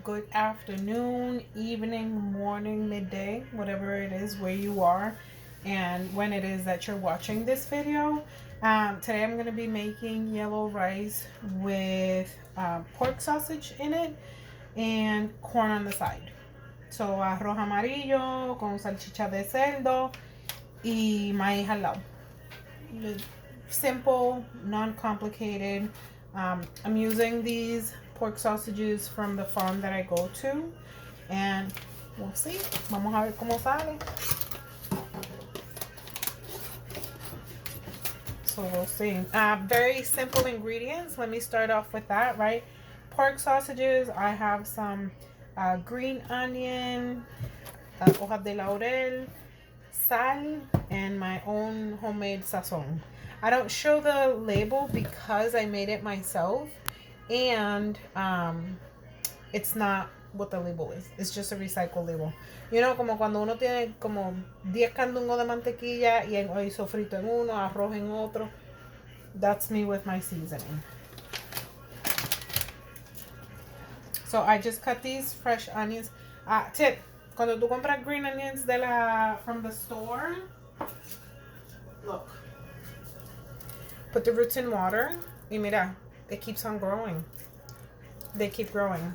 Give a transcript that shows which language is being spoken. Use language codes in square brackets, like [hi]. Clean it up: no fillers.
[en] Good afternoon, evening, morning, midday, whatever it is where you are and when it is that you're watching this video. Today I'm going to be making yellow rice with pork sausage in it and corn on the side. [es] So arroz amarillo con salchicha de cerdo y maíz al lado. [en] Simple, non-complicated. I'm using these pork sausages from the farm that I go to, and we'll see. [es] Vamos a ver cómo sale. [en] So we'll see. Very simple ingredients. Let me start off with that, right? Pork sausages. I have some green onion, [es] hojas de laurel, sal, [en] and my own homemade sazon. I don't show the label because I made it myself, and it's not what the label is. It's just a recycled label. You know, [es] como cuando uno tiene como 10 candungos de mantequilla y sofrito en uno, arroz en otro. [en] That's me with my seasoning. So I just cut these fresh onions. Tip, [es] cuando tú compras [en] green onions from the store, look. Put the roots in water. [es] Y mira, [en] it keeps on growing. They keep growing.